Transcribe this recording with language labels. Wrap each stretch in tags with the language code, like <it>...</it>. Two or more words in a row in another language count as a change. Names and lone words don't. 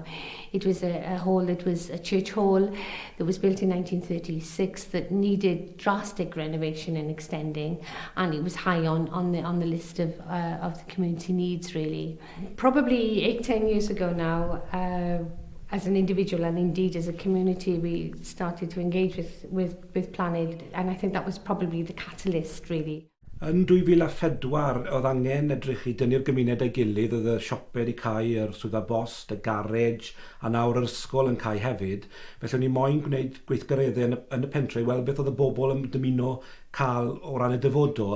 <en>It was a hall that was a church hall that was built in 1936 that needed drastic renovation and extending, and it was high on the list of the community needs, really. Probably 8-10 years ago now, as an individual and indeed as a community, we started to engage with PLANED, and I think that was probably the catalyst, really.</en> <cy>Yn 2004, oedd angen edrych i dynnu'r gymuned ei gilydd, oedd y siopau wedi cael, yr swyddfa bost, y garej, a nawr yr ysgol yn cael hefyd. Felly ni moyn gwneud gweithgareddau yn y pentre, i weld beth oedd y bobl yn dymuno cael o ran y dyfodol.</cy>